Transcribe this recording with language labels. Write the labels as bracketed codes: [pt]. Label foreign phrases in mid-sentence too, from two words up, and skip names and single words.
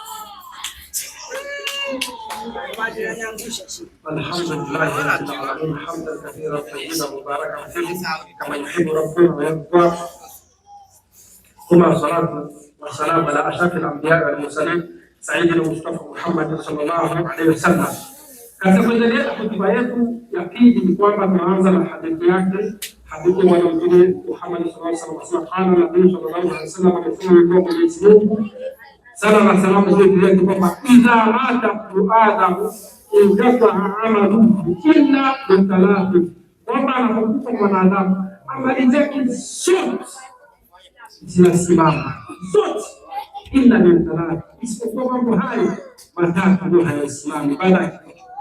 [ar] الحمد لله رب العالمين، حمدا كثيرا طيبا مباركا فيه كما يحب ربنا ويرضى. ثم الصلاة والسلام على أشرف الأنبياء والمرسلين سيدنا المصطفى محمد صلى الله عليه وسلم. [sw] Katika kuendelea hotuba yetu ya pili ni kwamba tunaanza na hadithi yake, hadithi ya Mtume Muhammad [ar] صلى الله عليه وسلم. قال النبي صلى الله عليه وسلم, [sw] amesema Mwenyezi Mungu sala na salamu zote kwamba [ar] إذا مات آدم انقطع عمله إلا من ثلاث, [sw] kwamba anapokufa mwanadamu amali zake zote zinasimama zote, [ar] إلا من ثلاث, [sw] isipokuwa mambo hayo matatu ndio hayasimami baada ya kifo.